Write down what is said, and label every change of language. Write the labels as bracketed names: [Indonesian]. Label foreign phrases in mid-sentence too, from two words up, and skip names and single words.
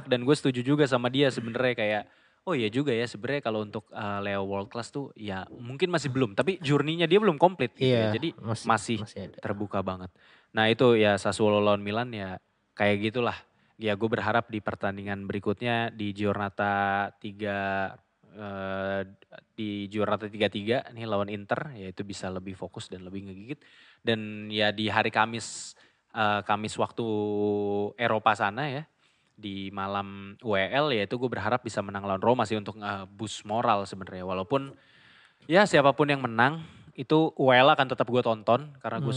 [Indonesian] botak dan gue setuju juga sama dia sebenarnya kayak oh iya juga ya sebenarnya kalau untuk Leo [English] World Class [Indonesian] tuh ya mungkin masih belum, tapi journey-nya dia belum komplit gitu ya. Iya, Jadi masih masih masih ada. terbuka banget. Nah itu ya Sassuolo lawan Milan ya kayak gitulah. Ya gue berharap di pertandingan berikutnya di Giornata 3 eh, di Giornata 3-3 nih lawan Inter ya itu bisa lebih fokus dan lebih ngegigit. Dan ya di hari Kamis Kamis waktu Eropa sana ya di malam WL ya itu gue berharap bisa menang lawan Roma sih untuk boost moral sebenarnya walaupun Ya siapapun yang menang itu UEL akan tetap gue tonton karena gue